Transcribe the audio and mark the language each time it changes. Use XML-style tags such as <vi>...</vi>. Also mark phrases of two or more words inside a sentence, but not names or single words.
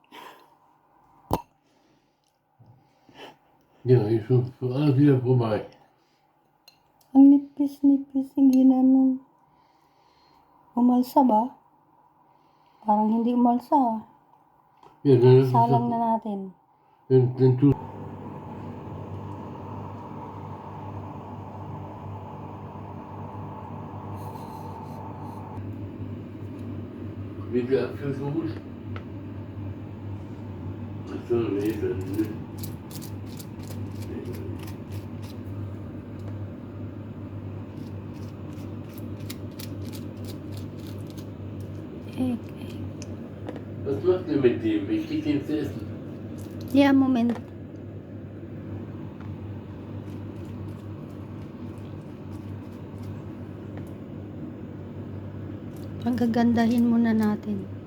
<de>Ja, ist schon alles wieder vorbei.</de> <tl>Ang nipis-nipis, hindi naman umalsa ba? Parang hindi umalsa.</tl> <de>Ja, dann ist es</de> <tl>Salang na natin.</tl> <de>dann tut wie viel Apfelmus? Achso, nee, dann nicht.</de> <en>Egg.</en> <de>Was macht ihr mit dem? Ich krieg den zu essen.</de> <en>Yeah, moment.</en> <tl>Pagagandahin muna natin.</tl>